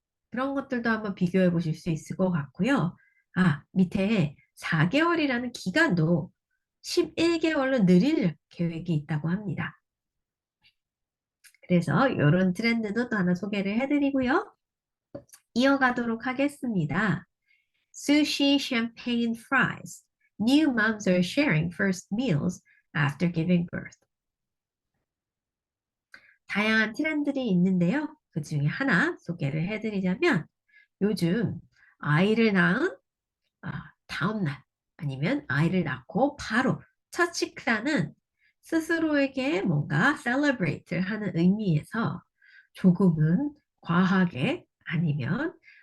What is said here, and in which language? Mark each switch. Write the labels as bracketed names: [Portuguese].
[Korean] 그런 것들도 한번 비교해 보실 수 있을 것 같고요. 밑에 4개월이라는 기간도 11개월로 늘릴 계획이 있다고 합니다. 그래서 이런 트렌드도 또 하나 소개를 해드리고요. 이어가도록 하겠습니다. [English] Sushi, champagne, fries. New moms are sharing first meals after giving birth. [Korean] 다양한 트렌드들이 있는데요. 그 중에 하나 소개를 해드리자면 요즘 아이를 낳은 다음날 아니면 아이를 낳고 바로 첫 식사는 스스로에게 뭔가 celebrate를 하는 의미에서 조금은 과하게 아니면